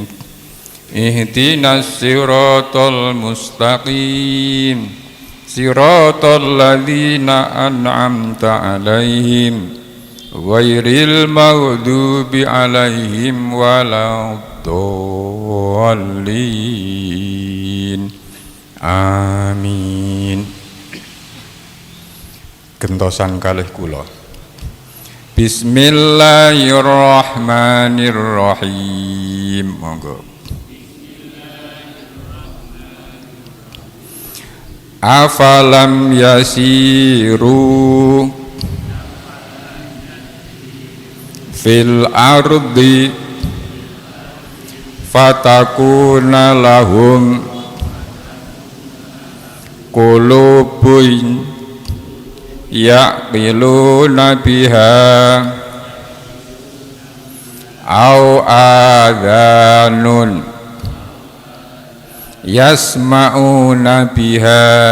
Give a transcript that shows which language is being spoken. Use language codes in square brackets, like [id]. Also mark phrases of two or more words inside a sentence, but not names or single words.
[ar] اهدنا الصراط المستقيم. صراط الذين أنعمت عليهم غير المغضوب عليهم ولا الضالين. [jv] Amin. Gentosan kalih kula. [ar] بسم الله الرحمن الرحيم. [jv] Monggo. [ar] أفلم يسيروا في الأرض فتكون لهم قلوب يعقلون بها أو آذان يسمعون بها